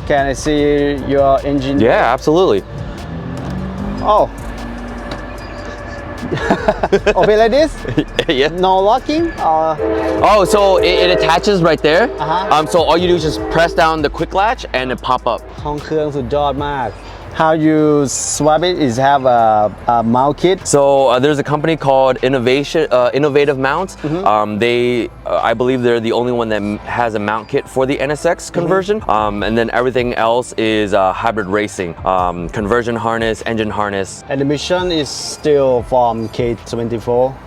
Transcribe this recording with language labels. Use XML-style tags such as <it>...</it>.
<en>Can I see your engine? Yeah, absolutely. Oh. Open like this? Yeah. No locking? Oh, so it attaches right there. So all you do is just press down the quick latch and it pop up.</en> <th>ห้องเครื่องสุดยอดมาก</th> <en>How you swap it is have a mount kit. So there's a company called Innovative Mounts. They, I believe they're the only one that has a mount kit for the NSX conversion. And then everything else is hybrid racing, conversion harness, engine harness. And the mission is still from K24.</en>